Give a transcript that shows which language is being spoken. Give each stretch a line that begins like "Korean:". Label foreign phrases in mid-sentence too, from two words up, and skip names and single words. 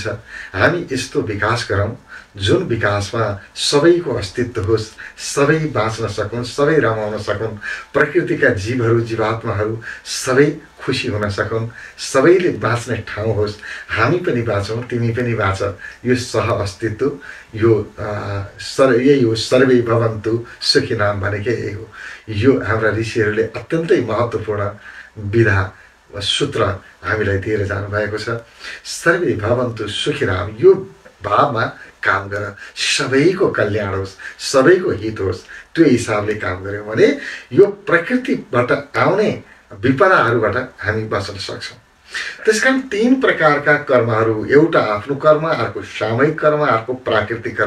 Nepali: हामी यस्तो विकास गरौँ जुन विकासमा सबैको अस्तित्व होस्, सबै बाँच्न सकुन्, सबै रमाउन सकुन्, प्रकृतिका जीवहरू, जीवात्माहरू सबै खुसी हुन सकुन्, सबैले बाँच्ने ठाउँ होस्। हामी पनि बाँचौँ, तिमी पनि बाँच। यो सह अस्तित्व, यो यही हो
Sanskrit: सर्वे भवन्तु सुखिनः
Nepali: भनेकै यही हो। यो हाम्रा ऋषिहरूले अत्यन्तै महत्त्वपूर्ण विधा सूत्र हामीलाई दिएर जानुभएको छ।
Sanskrit: सर्वे भवन्तु सुखिनः,
Nepali: यो भावमा काम गर, सबैको कल्याण होस्, सबैको हित होस्। त्यो हिसाबले काम गऱ्यौँ भने यो प्रकृतिबाट आउने विपदाहरूबाट हामी बच्न सक्छौँ। त्यसकारण तीन प्रकारका कर्महरू, एउटा आफ्नो कर्म, अर्को सामूहिक कर्म, अर्को प्राकृतिक कर्म।